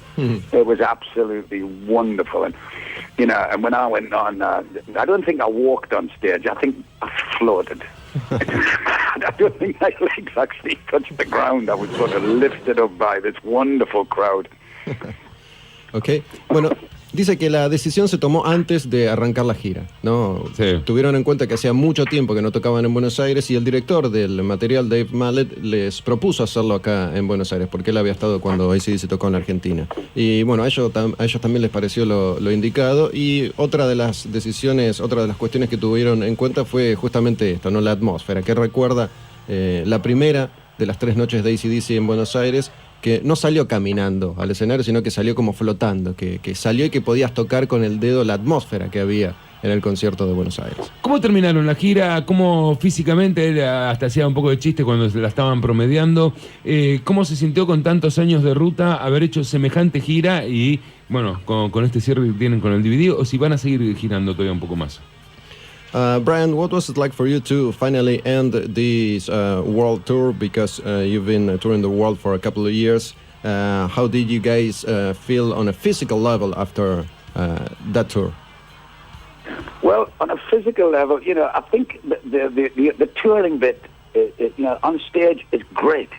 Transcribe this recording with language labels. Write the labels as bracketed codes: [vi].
[en] It was absolutely wonderful. And, you know, and when I went on, I don't think I walked on stage. I think I floated. I don't think my legs actually touched the ground. I was sort of lifted up by this wonderful crowd. Okay. [es] Bueno, dice que la decisión se tomó antes de arrancar la gira, ¿no? Sí. Tuvieron en cuenta que hacía mucho tiempo que no tocaban en Buenos Aires y el director del material, Dave Mallet, les propuso hacerlo acá en Buenos Aires porque él había estado cuando AC/DC tocó en la Argentina. Y bueno, a ellos también les pareció lo indicado, y otra de las decisiones, otra de las cuestiones que tuvieron en cuenta fue justamente esto, ¿no? La atmósfera, que recuerda la primera de las 3 noches de AC/DC en Buenos Aires, que no salió caminando al escenario, sino que salió como flotando, que salió y que podías tocar con el dedo la atmósfera que había en el concierto de Buenos Aires. ¿Cómo terminaron la gira? ¿Cómo físicamente, él hasta hacía un poco de chiste cuando se la estaban promediando? ¿Cómo se sintió con tantos años de ruta haber hecho semejante gira y, bueno, con este cierre que tienen con el DVD, o si van a seguir girando todavía un poco más? [en] Brian, what was it like for you to finally end this world tour? Because you've been touring the world for a couple of years. How did you guys feel on a physical level after that tour? Well, on a physical level, I think the touring bit, on stage is great.